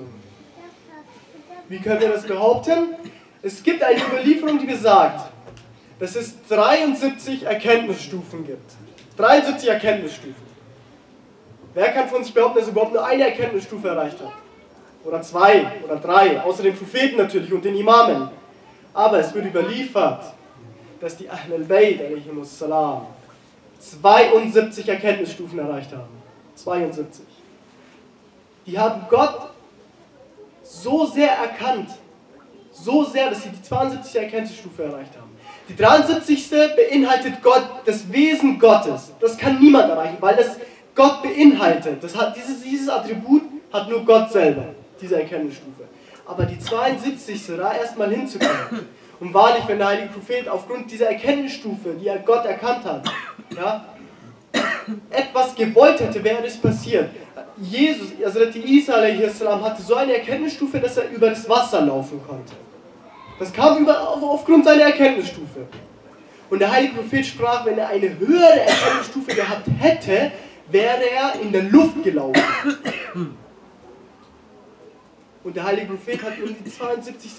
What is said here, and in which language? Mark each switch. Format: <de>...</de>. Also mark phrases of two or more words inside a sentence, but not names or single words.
<de>Wie können wir das behaupten? Es gibt eine Überlieferung, die besagt, dass es 73 Erkenntnisstufen gibt. 73 Erkenntnisstufen. Wer kann von sich behaupten, dass er überhaupt nur eine Erkenntnisstufe erreicht hat? Oder 2 oder 3, außer den Propheten natürlich und den Imamen. Aber es wird überliefert, dass die Ahl al-Bayt, 72 Erkenntnisstufen erreicht haben. 72. Die haben Gott so sehr erkannt, so sehr, dass sie die 72. Erkenntnisstufe erreicht haben. Die 73. beinhaltet Gott, das Wesen Gottes. Das kann niemand erreichen, weil das Gott beinhaltet. Dieses Attribut hat nur Gott selber, diese Erkenntnisstufe. Aber die 72. da erstmal hinzukommen. Und wahrlich, wenn der heilige Prophet aufgrund dieser Erkenntnisstufe, die er Gott erkannt hat, ja, etwas gewollt hätte, wäre das passiert. Jesus, also der Isa a.s. hatte so eine Erkenntnisstufe, dass er über das Wasser laufen konnte. Das kam aufgrund seiner Erkenntnisstufe. Und der heilige Prophet sprach, wenn er eine höhere Erkenntnisstufe gehabt hätte, wäre er in der Luft gelaufen. Und der heilige Prophet hat nur die 72.</de>